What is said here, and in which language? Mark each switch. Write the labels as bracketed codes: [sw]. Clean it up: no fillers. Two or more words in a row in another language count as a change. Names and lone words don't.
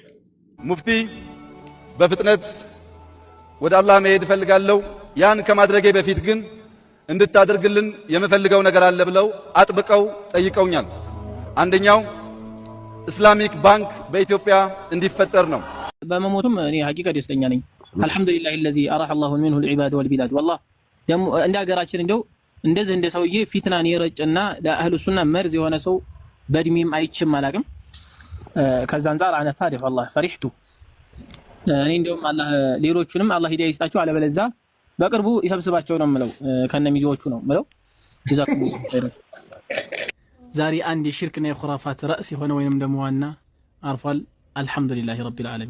[am] ሙፍቲ በፍጥነት ወደ አላህ መሄድ እፈልጋለሁ። ያን ከማድረጌ በፊት ግን እንድታደርግልን የምፈልገው ነገር አለ ብለው አጥብቀው ጠይቀውኛል። አንደኛው ኢስላሚክ ባንክ በኢትዮጵያ እንዲፈጠር ነው። በመሞቱም እኔ ሐቂቃ ደስተኛ ነኝ። አልহামዱሊላህ [ar] الذي اراح الله منه العباد والبلاد والله [am] ደሞ እንደ ሀገራችን እንደው እንደዚህ እንደ ሰውዬ ፊትናን የረጨና ለአህሉ ሱና መርዝ የሆነ ሰው በእድሜም አይችም አላቅም። ከዛ አንፃር [ar] انا فارح والله فرحت። [am] እኔ እንደውም አላህ ሌሎቹንም አላህ ሂዳያ ይስጣቸው፣ አለበለዚያ በቅርቡ ይሰብስባቸው ነው የምለው፣ ከነሚዜዎቹ ነው የምለው። [ar] جزاكم خير። [am] ዛሬ አንድ የሽርክና የኹራፋት ራስ የሆነ ወይንም ደግሞ ዋና አርፏል። [ar] الحمد لله رب العالمين።